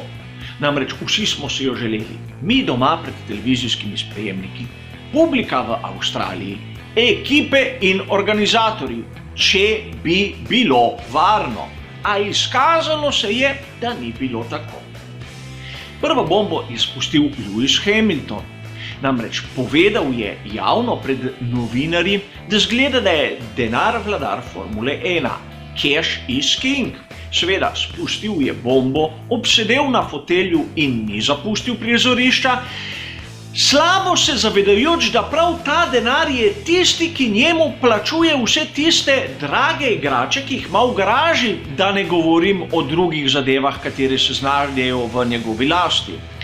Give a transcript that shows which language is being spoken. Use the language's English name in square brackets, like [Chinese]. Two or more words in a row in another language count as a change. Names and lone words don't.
[Slovenian] Namreč vsi smo si jo želeli. Mi doma pred televizijskimi sprejemniki, publika v Avstraliji, ekipe in organizatorji, če bi bilo varno. A izkazalo se je, da ni bilo tako. Prvo bombo je spustil Lewis Hamilton. Namreč povedal je javno pred novinarji, da zgleda, da je denar vladar Formule 1. [English] Cash is king. [Slovenian] Seveda, spustil je bombo, obsedel na fotelju in ni zapustil prizorišča, slabo se zavedajoč, da prav ta denar je tisti, ki njemu plačuje vse tiste drage igrače, ki jih ima v garaži, da ne govorim o drugih zadevah, katere se znajdejo v njegovi lasti.